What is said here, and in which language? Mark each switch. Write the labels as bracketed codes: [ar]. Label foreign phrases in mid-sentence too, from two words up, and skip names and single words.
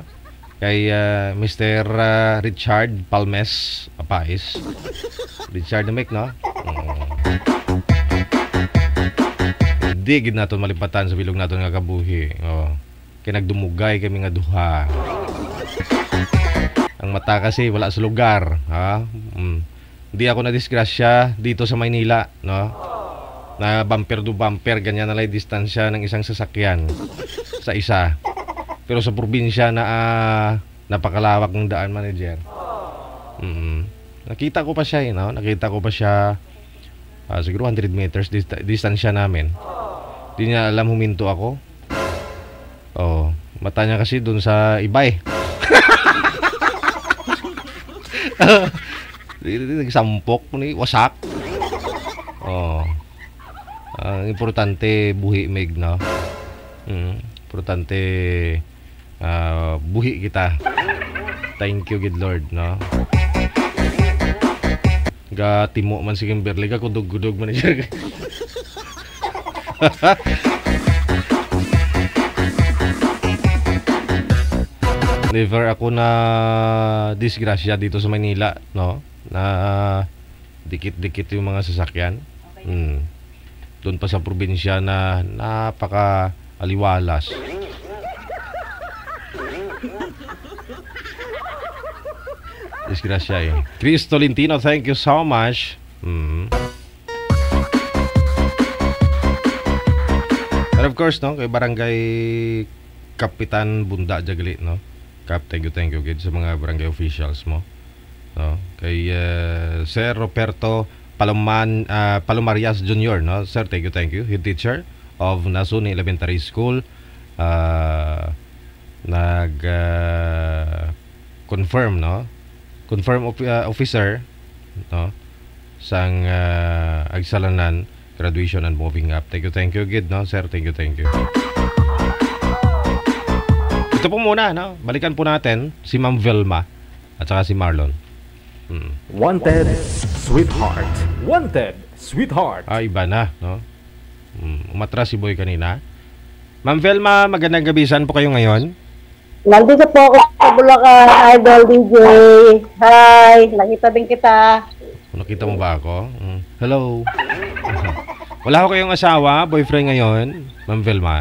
[hil] Kay Mr. Richard Palmes Apais. Richard Namek, no? Hindi gid naton malipatan sa bilog naton nga kabuhi. Kay nagdumugay kami nga duha. [tl] Ang mata kasi wala sa lugar, ha? Hindi ako na disgrasya dito sa Maynila, no? Na [en] bumper to bumper [tl] ganyan na lang distansya ng isang sasakyan sa isa. Pero sa probinsya na napakalawak ng daan, manager. Nakita ko pa siya, no? Nakita ko pa siya Siguro 100 meters distansya namin. Di niya alam huminto ako. Oh, mata niya kasi dun sa iba eh. [hil] Nagsampok ni wasak. Oh. Ang importante buhi mig, no. Importante buhi kita. [en] Thank you, good Lord, no. [hil] Ga timo man si Kimberly, ga kudog-kudog man siya. [tl] Never ako na disgrasya dito sa Manila, no? Na dikit-dikit yung mga sasakyan. Doon pa sa probinsya na napaka aliwalas. Disgrasya eh. Chris Tolentino, [en] thank you so much. And of course, [hil] no, kay Barangay Kapitan Bunda Jagali, no. Kap, [en] thank you [hil] kid sa mga barangay officials mo. No, kay Sir Roberto Palomarias Jr., no. Sir, [en] thank you. Head teacher of Nasuni Elementary School. Confirm, no. Confirm officer, no, [hil] sang agsalanan [en] graduation and moving up. Thank you gid, no, sir. Thank you. [tl] Ito po muna, no. Balikan po natin si Ma'am Velma at saka si Marlon. [en] Wanted, sweetheart. Wanted, sweetheart. [tl] Iba na, no. Umatras si Boy kanina. Ma'am Velma, magandang gabi. Saan po kayo ngayon? Nandito po ako sa Bulacan, Idol DJ. Hi, nakita din kita. Nakita mo ba ako? Hello. Wala ko kayong asawa, boyfriend ngayon, Ma'am Velma?